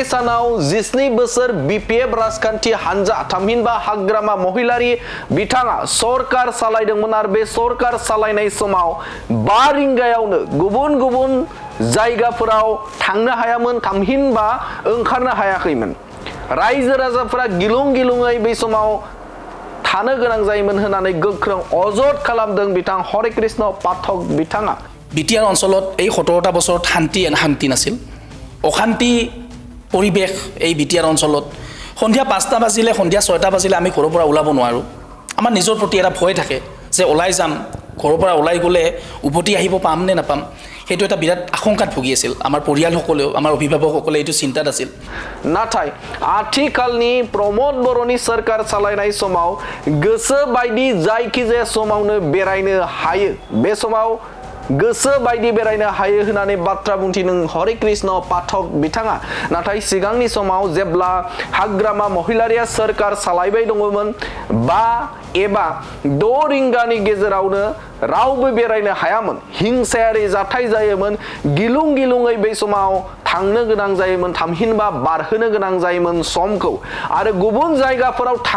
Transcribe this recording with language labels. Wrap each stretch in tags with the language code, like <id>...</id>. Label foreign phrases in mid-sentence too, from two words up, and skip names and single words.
<brx>सानाव 17 बोसोर बीपीएफ राजखान्थि हानजा थामहिनबा हाग्रामा महिलारि बिथाङा सरकार सालायदोंमोन आरो बे सरकार सालायनाय समाव 5 रिंगायावनो गुबुन जायगाफोराव थांनो हायामोन थामहिनबा ओंखारनो हायाखैमोन रायजो राजाफोरा गिलुं-गिलुङै बै समाव थानो गोनां जायोमोन होननानै गोख्रों अजद खालामदों बिथां हरि कृष्ण पाठक बिथाङा</brx> <as>बिटिआर অঞ্চলত এই 17টা বছৰত শান্তি নাছিল অশান্তি পৰিবেশ এই বিটিআৰ অঞ্চলত সন্ধিয়া 5টা বাজিলে সন্ধিয়া 6টা বাজিলে আমি ঘৰৰ পৰা ওলাব নোৱাৰো আমাৰ নিজৰ প্ৰতি এটা ভয় থাকে যে ওলাই যাম ঘৰৰ পৰা ওলাই গলে উভতি আহিব পাম নে নাপাম হেতু এটা বিৰাট আশংকাত ভুগি আছিল আমাৰ পৰিয়ালসকলেও আমাৰ অভিভাৱকসকলে এইটো চিন্তাত আছিল</as> <brx>नाथाय आथिखालनि प्रमोद बर'नि सरकार सालायनाय समाव गोसो बायदि जायखिजाया समावनो बेरायनो हायो बे समाव गोसो बायदि बेरायनो हायो होननानै बाथ्रा बुंथिदों हरि कृष्ण पाठक बिथाङा नाथाय सिगांनि समाव जेब्ला हाग्रामा महिलारिया सरकार सालायबाय दङमोन 5 एबा 6 रिंगानि गेजेरावनो रावबो बेरायनो हायामोन हिंसायारि जाथाय जायोमोन गिलुं-गिलुङै बै समाव थांनो गोनां जायोमोन थामहिनबा बारहोनो गोनां जायोमोन समखौ आरो गुबुन जायगाफोराव</brx>